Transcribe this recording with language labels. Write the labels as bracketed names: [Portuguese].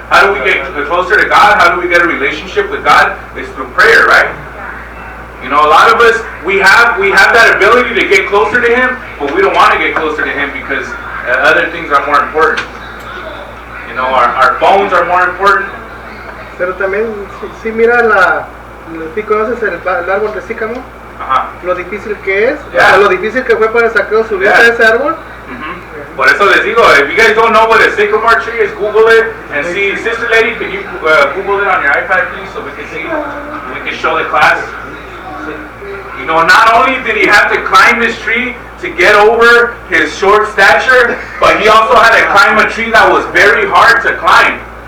[English] How do we get closer to God? How do we get a relationship with God? It's through prayer, right? You know, a lot of us, we have that ability to get closer to Him, but we don't want to get closer to Him because other things are more important. You know, our phones are more important. [Spanish] Pero también, si mira si conoces el árbol de sícamo, lo difícil que es, [English] Yeah. [Spanish] lo difícil que fue para Saqueo subir a ese árbol. Por eso les digo, [English] if you guys don't know what a sycamore tree is, Google it and see. Sister Lady, can you Google it on your iPad, please, so we can see, we can show the class. You know, not only did he have to climb this tree to get over his short stature, but he also had to climb a tree that was very hard to climb.